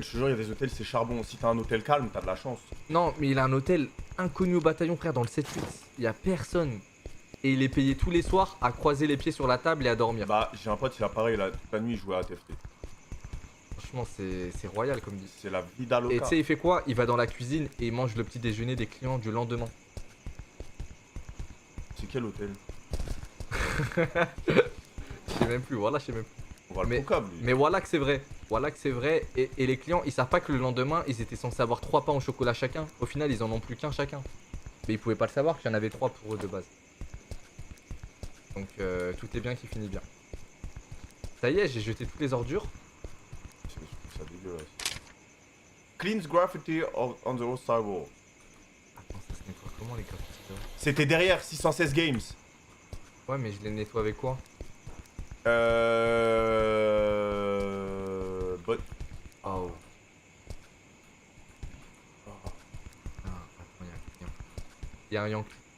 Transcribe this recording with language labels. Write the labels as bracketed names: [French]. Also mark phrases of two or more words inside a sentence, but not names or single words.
[French] Je te jure, il y a des hôtels, c'est charbon. Si t'as un hôtel calme, t'as de la chance. Non, mais il a un hôtel inconnu au bataillon, frère, dans le 7-8. Il y a personne. et il est payé tous les soirs à croiser les pieds sur la table et à dormir. Bah, j'ai un pote, il a pareil, là, toute la nuit, il jouait à TFT. Franchement, c'est royal comme dit. C'est [Spanish] la vida loca. [French] Et tu sais, il fait quoi? Il va dans la cuisine et il mange le petit déjeuner des clients du lendemain. C'est quel hôtel? Je sais même plus, voilà, je sais même plus. On va le Mais- concable, lui. Mais voilà que c'est vrai. Voilà que c'est vrai. Et les clients, ils savent pas que le lendemain, ils étaient censés avoir 3 pains au chocolat chacun. Au final, ils en ont plus qu'un chacun. Mais ils pouvaient pas le savoir qu'il y en avait 3 pour eux de base. Donc tout est bien qui finit bien. Ça y est, j'ai jeté toutes les ordures. Je trouve ça dégueulasse. [English] Cleans graffiti on the outside wall. [French] Attends, ça se nettoie comment les graffitis là? C'était derrière 616 games. Ouais, mais je les nettoie avec quoi? But... Oh. Ah, attends, il y a un Yankee.